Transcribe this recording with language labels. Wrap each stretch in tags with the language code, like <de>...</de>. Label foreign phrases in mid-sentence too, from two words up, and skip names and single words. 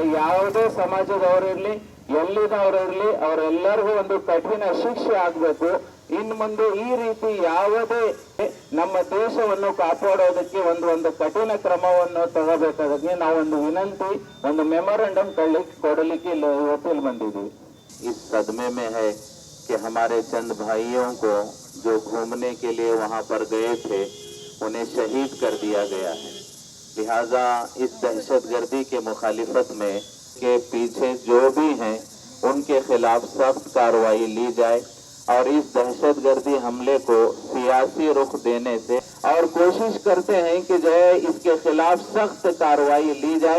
<kn>ಯಾವುದೇ ಸಮಾಜದವರಿರ್ಲಿ, ಎಲ್ಲಿದವರಿರ್ಲಿ, ಅವರೆಲ್ಲರಿಗೂ ಒಂದು ಕಠಿಣ ಶಿಕ್ಷೆ ಆಗಬೇಕು. ಇನ್ನು ಮುಂದೆ ಈ ರೀತಿ ಯಾವುದೇ ನಮ್ಮ ದೇಶವನ್ನು ಕಾಪಾಡೋದಕ್ಕೆ ಒಂದು ಕಠಿಣ ಕ್ರಮವನ್ನು ತಗೋಬೇಕಾದ್ರೆ ನಾವು ಒಂದು ವಿನಂತಿ, ಒಂದು ಮೆಮೊರಂಡಮ್ ಕೊಡಲಿಕ್ಕೆ ಇವತ್ತಿಲ್ಲಿ ಬಂದಿದ್ದೀವಿ.</kn> <hi>इस सदमे में है कि हमारे चंद भाइयों को जो घूमने के लिए वहां पर गए थे उन्हें शहीद कर दिया गया है. लिहाजा इस दहशतगर्दी के मुखालिफत में के पीछे जो भी हैं उनके खिलाफ सख्त कार्रवाई ली जाए और इस दहशतगर्दी हमले को सियासी रुख देने से और कोशिश करते हैं कि जो है इसके खिलाफ सख्त कार्रवाई ली जाए.</hi>